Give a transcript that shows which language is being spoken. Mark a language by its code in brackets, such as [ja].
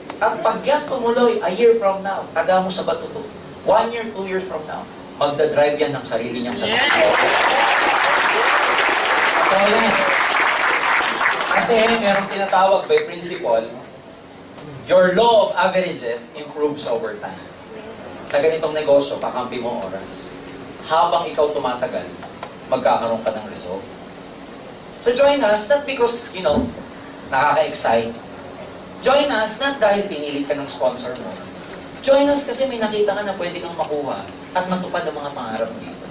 [tl] At pag yan tumuloy, a year from now, taga mo sa bato to, 1 year, 2 years from now, magdadrive yan ng sarili niyang sasakyan. Ito yan. [en] Kasi merong tinatawag by principle, your law of averages improves over time. [tl] Sa ganitong negosyo, kakampi mo oras. Habang ikaw tumatagal, magkakaroon ka ng result. [en] So join us, not because, nakaka-excite. [tl] Join us, not dahil pinilit ka ng sponsor mo. Join us kasi may nakita ka na pwede kang makuha at matupad ang mga pangarap mo dito.